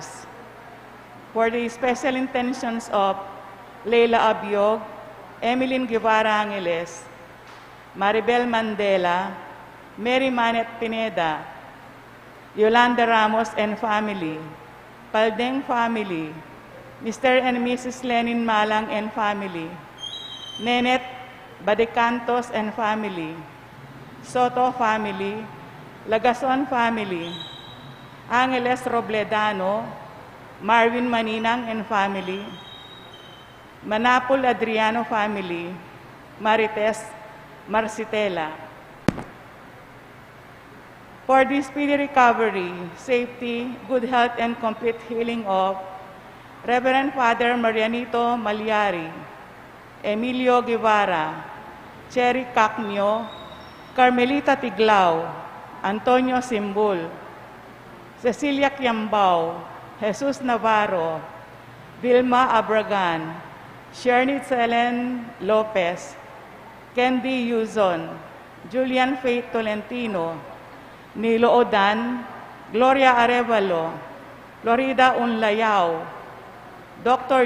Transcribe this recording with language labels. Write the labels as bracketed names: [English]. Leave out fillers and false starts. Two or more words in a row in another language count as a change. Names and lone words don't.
[English] For the special intentions of Leila Abiog, Emeline Guevara Angeles, Maribel Mandela, Mary Manet Pineda, Yolanda Ramos and family, Paldeng family, Mr. and Mrs. Lenin Malang and family, Nenet Badecantos and family, Soto family, Lagason family, Angeles Robledano, Marvin Maninang and family, Manapol Adriano family, Marites Marcitela. For the speedy recovery, safety, good health, and complete healing of Reverend Father Marianito Malyari, Emilio Guevara, Cherry Cacnio, Carmelita Tiglao, Antonio Simbul, Cecilia Quiambao, Jesus Navarro, Vilma Abragan, Shernitz Helen Lopez, Candy Yuzon, Julian Faith Tolentino, Nilo Odan, Gloria Arevalo, Florida Unlayao, Dr.